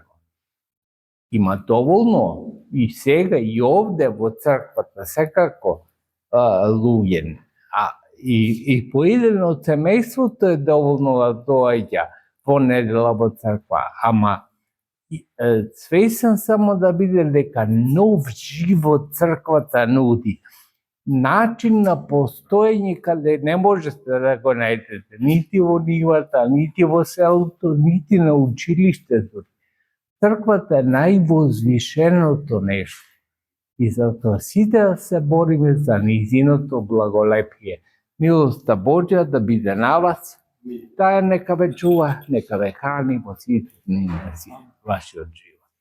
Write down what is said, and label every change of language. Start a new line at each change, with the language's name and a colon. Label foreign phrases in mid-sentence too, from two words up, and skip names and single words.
Macedonian: Има доволно и сега и овде во црквата секако луѓе. И по еден од семејството е доволно да доаѓа во недела во црква, ама свесен само да биде дека нов живот црквата нуди. начин на постојење када не можете да га најдете, нити во нивата, нити во селото, нити на училиштето. Црквата е највозвишеното нешто. И затоа сите да се бориме за низиното благолепие. Милоста Божја да биде на вас, таа нека ве чува, нека ве храни во сите дни на вашиот живот.